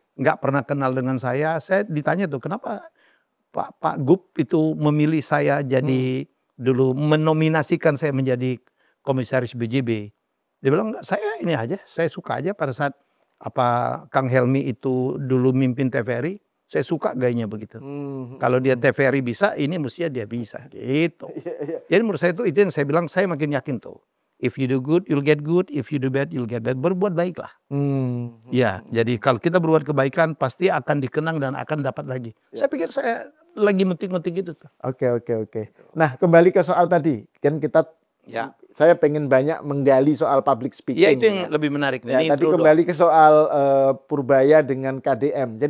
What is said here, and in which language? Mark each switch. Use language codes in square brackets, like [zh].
[id] Nggak pernah kenal dengan saya. Saya ditanya tuh kenapa Pak Gub itu memilih saya jadi dulu menominasikan saya menjadi komisaris BJB. Dia bilang enggak, saya ini aja, saya suka aja pada saat Kang Helmi itu dulu mimpin TVRI, saya suka gayanya begitu. Kalau dia TVRI bisa, ini mestinya dia bisa gitu. Jadi menurut saya itu yang saya bilang, saya makin yakin tuh. [en] If you do good, you'll get good. If you do bad, you'll get bad. [id] Berbuat baiklah. Ya, jadi kalau kita berbuat kebaikan, pasti akan dikenang dan akan dapat lagi. Saya pikir saya lagi metik-metik itu tuh. Oke. Nah, kembali ke soal tadi. Kan kita, saya pengen banyak menggali soal public speaking. Ya, itu yang lebih menarik. Ya, tadi kembali ke soal Purbaya dengan KDM.